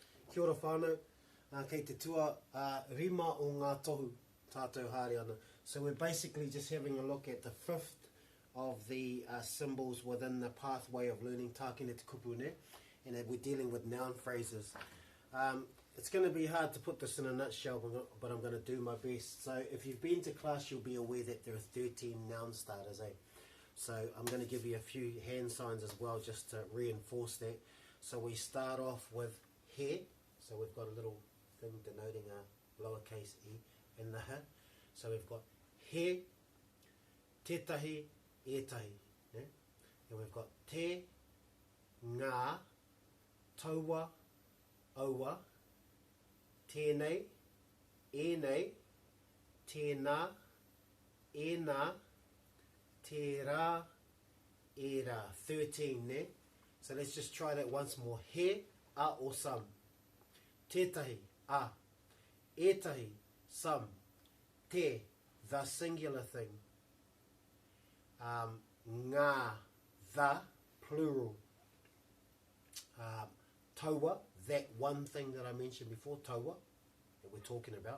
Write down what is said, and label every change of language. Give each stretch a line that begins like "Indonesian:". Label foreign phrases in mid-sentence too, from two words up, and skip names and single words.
Māori: Kia ora whānau, kei te tua rima o ngā tohu tātou haere ana.
English: So we're basically just having a look at the fifth of the symbols within the pathway of learning Tākina te kupu, ne? And we're dealing with noun phrases. It's going to be hard to put this in a nutshell, but I'm going to do my best. So if you've been to class, you'll be aware that there are 13 noun starters, eh? So I'm going to give you a few hand signs as well, just to reinforce that. So we start off with he. So we've got a little thing denoting a lowercase e in the he. So we've got
Māori: he, tētahi, ētahi.
English: Yeah? And we've got
Māori: te, ngā, taua, aua, tēnei, ēnei, tēnā, ēnā, te rā, e rā.
English: 13 there. So let's just try that once more. He, a or some. Tētahi, a. Ētahi, some. Te, the singular thing. Ngā, the, plural. Taua, that one thing that I mentioned before, taua, that we're talking about.